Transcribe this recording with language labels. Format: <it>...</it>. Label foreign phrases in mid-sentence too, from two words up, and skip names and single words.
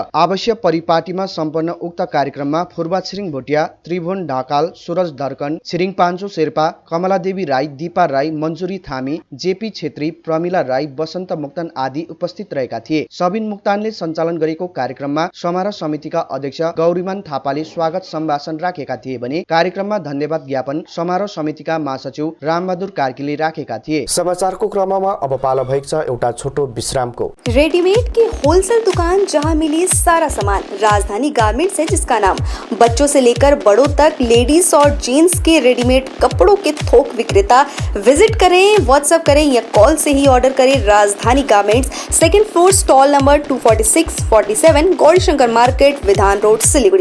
<ne>आवश्यक परिपाटीमा सम्पन्न उक्त कार्यक्रममा फुर्बा छिरिङ भोटिया, त्रिभुवन ढकाल, सूरज धर्कन, छिरिङ पाञ्चो शेर्पा, कमलादेवी राई, दीपा राई, मञ्जुरी थामी, जेपी छेत्री, प्रमिला राई, बसन्त मुक्तान आदि उपस्थित रहेका थिए। सबिन मुक्तानले सञ्चालन गरेको कार्यक्रममा समारोह समितिका अध्यक्ष गौरीमान थापाले स्वागत सम्भाषण राखेका थिए भने कार्यक्रममा धन्यवाद ज्ञापन समारोह समितिका महासचिव रामबहादुर कार्कीले राखेका थिए। समाचारको क्रममा अब पालो भएको छ एउटा छोटो विश्रामको।</ne> <hi>रेडीमेड की होलसेल दुकान जहां मिली सारा सामान, राजधानी गारमेंट्स है जिसका नाम। बच्चों से लेकर बड़ों तक लेडीज और जेंट्स के रेडीमेड कपड़ों के थोक विक्रेता। विजिट करें, व्हाट्सएप करें या कॉल से ही ऑर्डर करें। राजधानी गारमेंट्स, 2nd फ्लोर,</hi> <en>stall number</en> <hi>246-47, गौरीशंकर मार्केट, विधान रोड, सिलीगुड़ी।</hi>